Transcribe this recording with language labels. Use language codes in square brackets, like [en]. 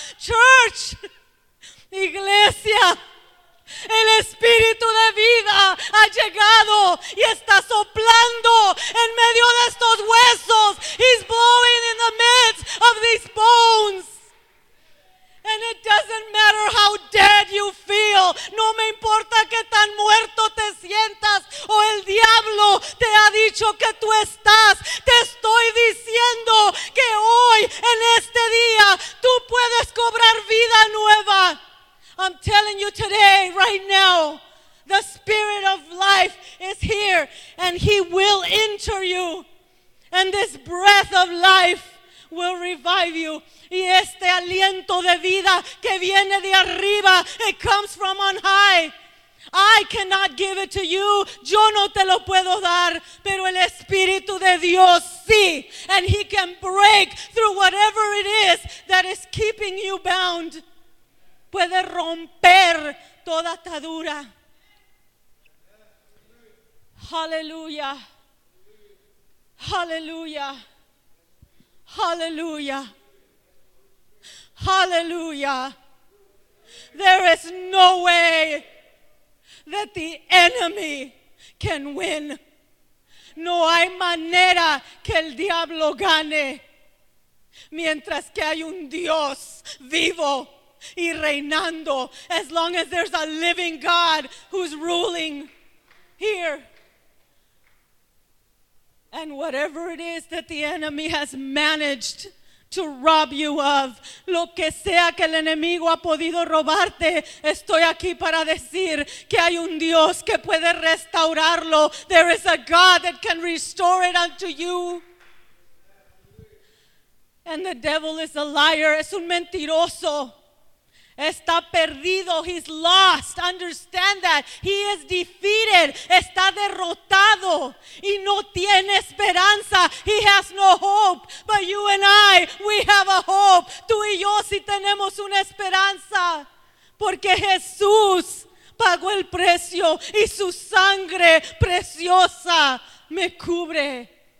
[es] Church, iglesia, el Espíritu de vida ha llegado y está soplando en medio de estos huesos. [en] He's blowing in the midst of these bones. And it doesn't matter how dead you feel. [es] No me importa que tan muerto te sientas o el diablo te ha dicho que tú estás. Te estoy diciendo que hoy, en este día, tú puedes cobrar vida nueva. [en] I'm telling you today, right now, the Spirit of life is here and He will enter you. And this breath of life will revive you. [es] Y este aliento de vida que viene de arriba, [en] it comes from on high. I cannot give it to you. [es] Yo no te lo puedo dar. Pero el Espíritu de Dios sí. [en] And He can break through whatever it is that is keeping you bound. [es] Puede romper toda atadura. [en] Hallelujah. Hallelujah. Hallelujah. Hallelujah. There is no way that the enemy can win. [es] No hay manera que el diablo gane mientras que hay un Dios vivo y reinando. [en] As long as there's a living God who's ruling here. And whatever it is that the enemy has managed to rob you of, [es] lo que sea que el enemigo ha podido robarte, estoy aquí para decir que hay un Dios que puede restaurarlo. [en] There is a God that can restore it unto you. And the devil is a liar, [es] es un mentiroso. Está perdido, [en] he's lost, understand that. He is defeated, [es] está derrotado y no tiene esperanza. [en] He has no hope, but you and I, we have a hope. [es] Tú y yo sí tenemos una esperanza, porque Jesús pagó el precio y su sangre preciosa me cubre.